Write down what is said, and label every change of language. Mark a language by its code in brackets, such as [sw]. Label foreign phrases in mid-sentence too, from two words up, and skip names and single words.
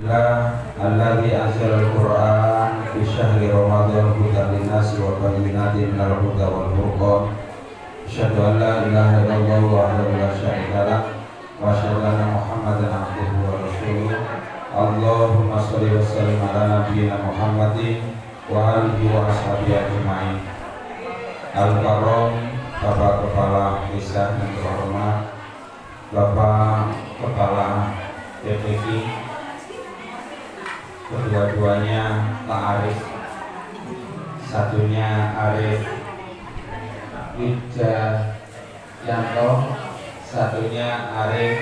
[ar] الحمد لله الذي أنزل القرآن في شهر رمضان هدى للناس وبينات من الهدى والفرقان. أشهد أن لا إله إلا الله وحده لا شريك له وأشهد أن محمدا عبده ورسوله. اللهم صل وسلم على نبينا محمد وآله وأصحابه أجمعين. [id] Al-Karom, Bapak Kepala Desa yang terhormat, Bapak Kepala DPD, kedua-duanya Pak Arif, satunya Arif Wijayanto, satunya Arif.